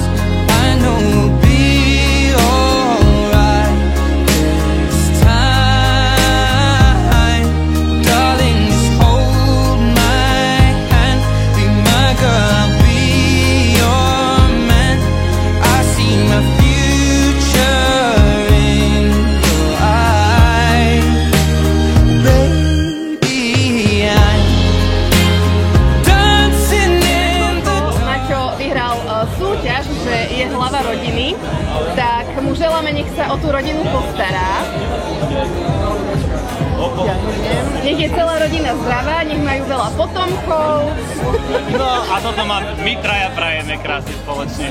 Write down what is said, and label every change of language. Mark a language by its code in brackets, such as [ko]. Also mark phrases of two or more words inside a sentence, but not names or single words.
[en] I know we'll be alright this time, darling, just hold my hand, be my girl, I'll be your man. I see my future in your eyes, baby, I'm dancing in the dark. [sk] Maťo vyhral súťaž, že je hlava rodiny, tak mu želáme, nech sa o tú rodinu postará. Nech je celá rodina zdravá, nech majú veľa potomkov. No a toto my traja prajeme krásne spoločne.